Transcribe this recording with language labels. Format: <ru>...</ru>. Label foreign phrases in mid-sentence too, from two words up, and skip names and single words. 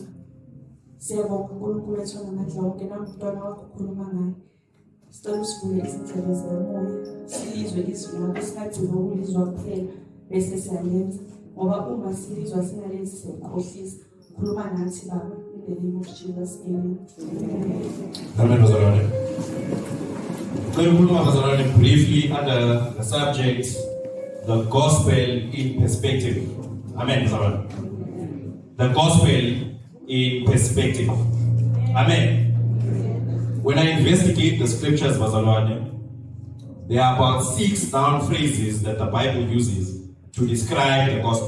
<zu>Siyabonga uNkulunkulu wethu ngamandla wonke namntwana wakho ukhuluma ngayo. Sicela usivule izindlebe zomoya, silizwe izwi lakho, singagcina ukulizwa kuphela bese siyalenza, ngoba uma silizwa singalenzi siyakhohlisa. Khuluma nathi Baba,</zu> <en>in the name of Jesus.</en> <zu>Amen. Amen bazalwane. Ngicela bazalwane</zu> <en>briefly under the subject the gospel in perspective.</en> <zu>Amen bazalwane.</zu> <en>The gospel in perspective. Amen. When I investigate the scriptures, bazalwane, there are about 6 noun phrases that the Bible uses to describe the gospel.</en>